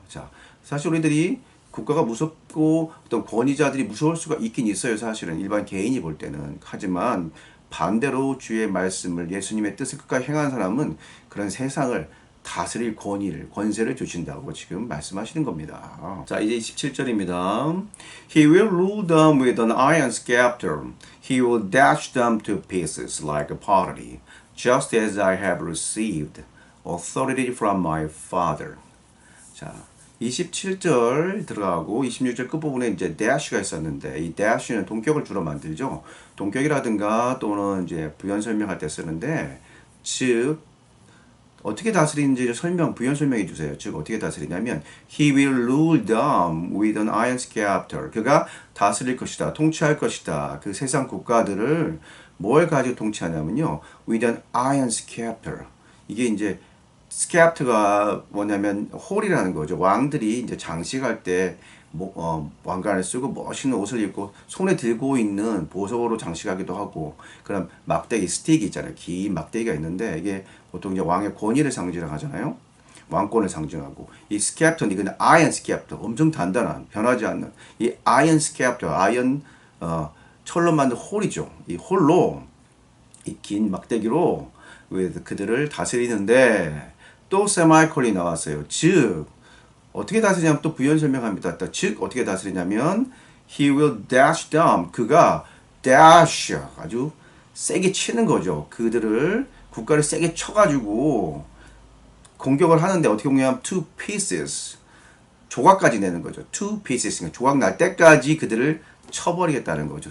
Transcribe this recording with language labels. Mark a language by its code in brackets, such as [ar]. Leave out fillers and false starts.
[ko] 자, 사실 우리들이 국가가 무섭고 어떤 권위자들이 무서울 수가 있긴 있어요. 사실은 일반 개인이 볼 때는. 하지만 반대로 주의 말씀을 예수님의 뜻을 끝까지 행한 사람은 그런 세상을 다스릴 권세를 주신다고 지금 말씀하시는 겁니다. 자, 이제 27절입니다. [en] He will rule them with an iron scepter. He will dash them to pieces like pottery, just as I have received authority from my Father. [ko] 자, 27절 들어가고 26절 끝부분에 이제 dash가 있었는데 이 dash는 동격을 주로 만들죠. 동격이라든가 또는 이제 부연 설명할 때 쓰는데 즉 어떻게 다스리는지 부연 설명해 주세요. [en] 즉 어떻게 다스리냐면 He will rule them with an iron scepter. [ko] 그가 다스릴 것이다. 통치할 것이다. 그 세상 국가들을 뭘 가지고 통치하냐면요. [en] with an iron scepter. [ko] 이게 이제 스캡트가 뭐냐면 홀이라는 거죠. 왕들이 이제 장식할 때 왕관을 쓰고 멋있는 옷을 입고 손에 들고 있는 보석으로 장식하기도 하고 그런 막대기 스틱이 있잖아요. 긴 막대기가 있는데 이게 보통 이제 왕의 권위를 상징하잖아요. 왕권을 상징하고 이 스캡터는 이건 아이언 스캡터 엄청 단단한 변하지 않는 이 아이언 스캡터 아이언 철로 만든 홀이죠. 이 홀로 이 긴 막대기로 그들을 다스리는데 또 세마이콜이 나왔어요. 즉 어떻게 다스리냐면 또 부연 설명합니다. [en] 즉 어떻게 다스리냐면 he will dash them. [ko] 그가 dash 아주 세게 치는 거죠. 그들을 국가를 세게 쳐가지고 공격을 하는데 어떻게 보면 to pieces 조각까지 내는 거죠. to pieces 그러니까 조각 날 때까지 그들을 쳐버리겠다는 거죠.